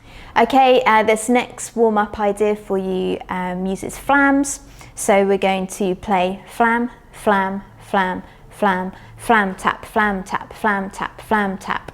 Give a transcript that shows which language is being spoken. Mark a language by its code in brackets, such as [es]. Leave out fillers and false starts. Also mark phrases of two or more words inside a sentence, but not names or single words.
[en] Okay, this next warm-up idea for you uses flams. So we're going to play flam, flam, flam, flam, flam, tap, flam, tap, flam, tap, flam, tap.